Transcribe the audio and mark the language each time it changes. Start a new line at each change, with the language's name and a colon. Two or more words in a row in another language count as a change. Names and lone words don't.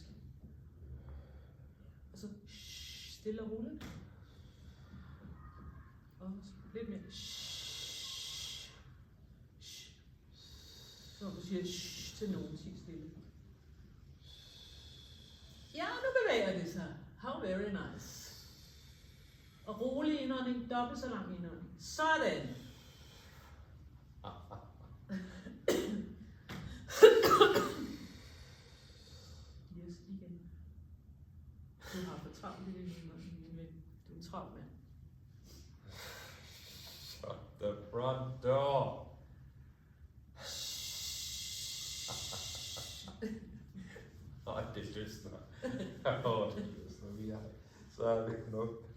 Danish: Og så stille og roligt. Og lidt mere. Så du siger til nogen, sig stille. Ja, nu bevæger det sig.
English: How very nice.
Danish: Og rolig indånding, dobbelt så lang indånding. Sådan. Yes, igen. Du har for travlt i din indånding, min ven. Du er en travl mand.
English: Shut the front door.
Danish: Ej, det løsner. Det løsner. Vi er. Så er det knop.